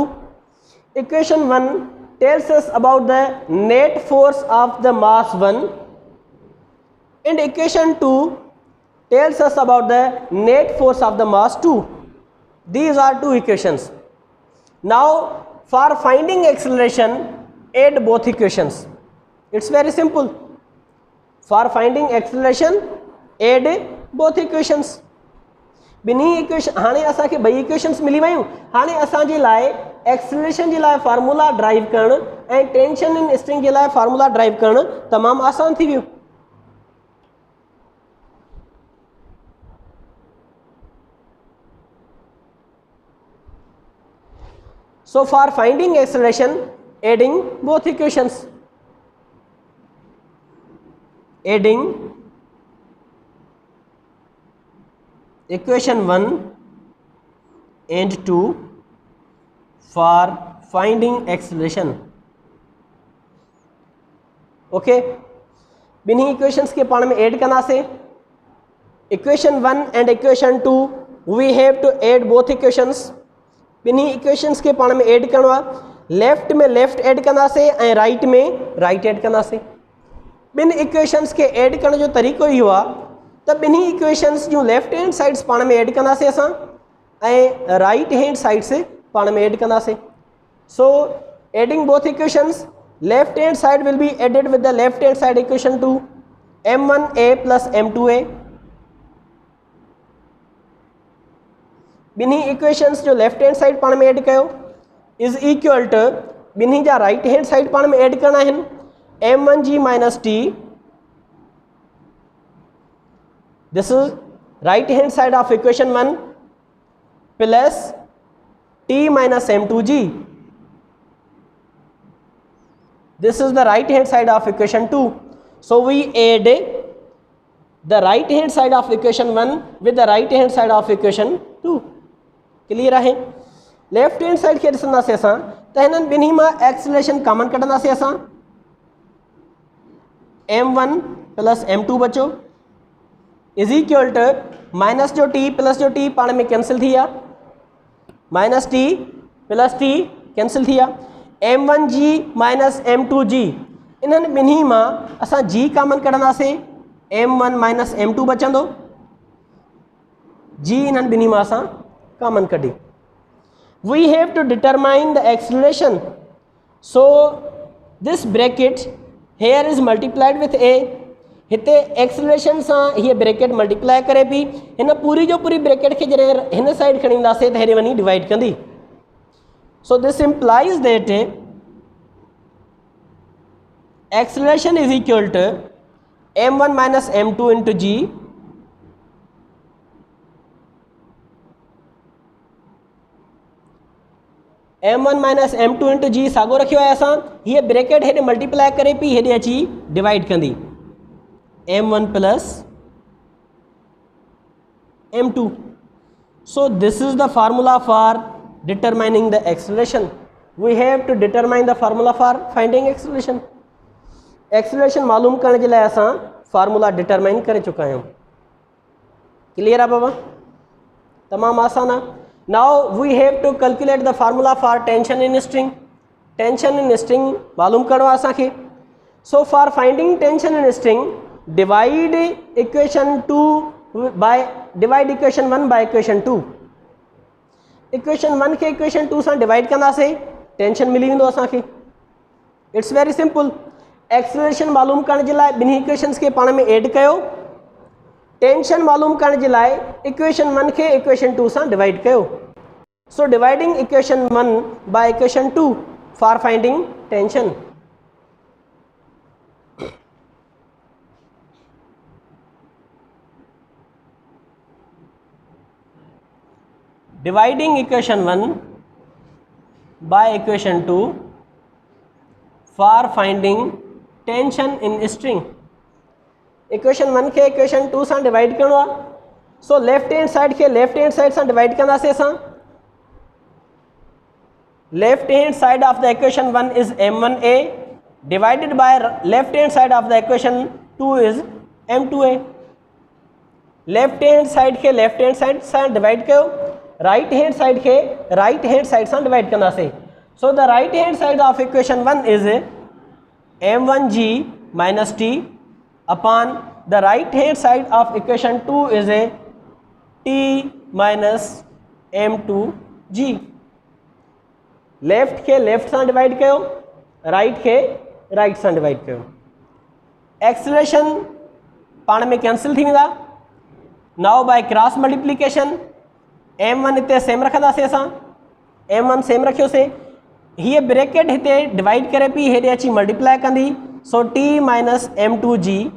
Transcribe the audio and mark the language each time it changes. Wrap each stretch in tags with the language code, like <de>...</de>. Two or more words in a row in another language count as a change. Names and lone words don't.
<en>Equation 1 tells us about the net force of the mass 1 and equation 2 tells us about the net force of the mass 2. These are two equations. Now for finding acceleration, add both equations. It's very simple. For finding acceleration, add both equations.</en> <sd>ॿिन्ही इक्वेशन, हाणे असांखे ॿई इक्वेशन्स मिली वयूं। हाणे असांजे लाइ एक्सेलरेशन जे लाइ फार्मूला ड्राइव करणु ऐं</sd> <en>tension in string</en> <sd>जे लाइ फार्मूला ड्राइव करणु तमामु आसान थी वियो।</sd> <en>So for finding acceleration, adding both equations. Adding equation 1 and 2 for finding acceleration.</en> <sd>Okay, बिन्ही equations के पाण में add करनासे।</sd> <en>equation 1 and equation 2 we have to add both equations.</en> <sd>बिन्ही equations के पाण में add करना, लेफ्ट में लेफ्ट add करनासे ऐं राइट में राइट add करनासे। बिन इक्वेशन्स के ऐड करण जो तरीक़ो इहो आहे त ॿिन्ही इक्वेशन्स जूं</sd> <en>left hand sides</en> <sd>पाण में ऐड कंदासीं असां ऐं</sd> <en>right hand sides</en> <sd>पाण में ऐड कंदासीं।</sd> <en>So adding both equations, left hand side will be added with the left hand side equation 2 M1A plus M2A।</en> <sd>ॿिन्ही इक्वेशन्स जो</sd> <en>left hand side</en> <sd>पाण में ऐड कयो</sd> <en>is equal to</en> <sd>ॿिन्ही जा</sd> <en>right hand side</en> <sd>पाण में ऐड करना आहिनि m1g</sd> <en>minus t this is right hand side of equation 1 plus t minus m2g this is the right hand side of equation 2 so we add the right hand side of equation 1 with the right hand side of equation 2 clear है left hand side</en> <sd>खे ॾिसंदासीं असां त हिननि ॿिन्ही मां एक्सेलरेशन कॉमन कढंदासीं असां m1 प्लस m2 बचो</sd> <en>is equal to</en> <sd>माइनस जो t प्लस जो t पाण में कैंसिल थी विया माइनस t प्लस t कैंसिल थी विया m1g माइनस m2g इन्हनि ॿिन्ही मां असां g कॉमन कढंदासीं m1 माइनस m2 बचंदो g इन्हनि ॿिन्ही मां असां कॉमन कढी</sd> <en>we have to determine the acceleration so this bracket here is multiplied with a</en> <sd>हिते एक्सेलरेशन सां हीअ ब्रैकेट मल्टीप्लाई करे पई हिन पूरी जो पूरी ब्रैकेट खे जॾहिं हिन साइड खणी ईंदासीं त हेॾे वञी डिवाइड कंदी</sd> <en>so this implies that acceleration is equal to m1 minus m2 into g m1 minus m2 into g</en> <sd>साॻियो रखियो आहे असां हीअ ब्रैकेट हेॾे मल्टीप्लाई करे पई हेॾे अची डिवाइड कंदी</sd> <en>m1 plus m2 so this is the formula for determining the acceleration we have to determine the formula for finding acceleration acceleration</en> <sd>मालूम करण जे लाइ असां फार्मूला डिटरमाइन करे चुका आहियूं क्लियर आहे बाबा तमामु आसान आहे</sd> <en>now we have to calculate the formula for tension in string</en> <sd>मालूम करणो आहे असांखे</sd> <en>so for finding tension in string divide equation 1 by equation 2</en> <sd>equation 1 खे equation 2 सां डिवाइड कंदासीं टेंशन मिली वेंदो असांखे</sd> <en>it's very simple</en> <sd>एक्सेलरेशन मालूम करण जे लाइ ॿिन्ही इक्वेशन्स खे पाण में ऐड कयो टेंशन मालूम करण जे लाइ इक्वेशन 1 खे इक्वेशन 2 सां डिवाइड कयो</sd> <en>so dividing equation 1 by equation 2 for finding tension dividing equation 1 by equation 2 for finding tension in string</en> <sd>equation 1 के equation 2 सां डिवाइड करणो आहे सो</sd> <en>left hand side</en> <sd>खे</sd> <en>left hand side</en> <sd>सां डिवाइड कंदासीं असां</sd> <en>left hand side of the equation 1 is m1a divided by left hand side of the equation 2 is m2a left hand side खे left hand side</en> <sd>सां डिवाइड कयो</sd> <en>right hand side खे right hand side</en> <sd>सां डिवाइड कंदासीं</sd> <en>so the right hand side of equation 1 is m1g minus t upon the right hand side of equation 2 is a t minus m2g</en> <sd>लेफ्ट खे लेफ्ट सां डिवाइड कयो राइट खे राइट सां डिवाइड कयो एक्सेलरेशन पाण में कैंसिल थी वेंदा</sd> <en>now by cross multiplication</en> <sd>m1 हिते सेम रखंदासीं असां m1 सेम रखियोसीं हीअ ब्रैकेट हिते डिवाइड करे पई हेॾे अची मल्टीप्लाई कंदी</sd> <en>so t minus m2g</en>